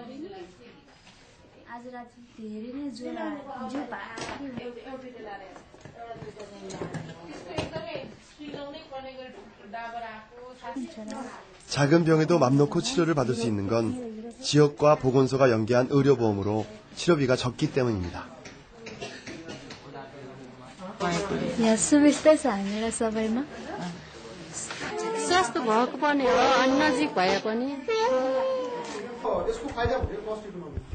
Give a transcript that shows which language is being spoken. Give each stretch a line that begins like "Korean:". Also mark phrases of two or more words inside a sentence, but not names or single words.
Korean: 작은 병에도 맘 놓고 치료를 받을 수 있는 건 지역과 보건소가 연계한 의료보험으로 치료비가 적기 때문입니다.
Nepali: यहाँ सुविस्ता छ हामीलाई सबैमा सस्तो भएको पनि हो अनि नजिक भए पनि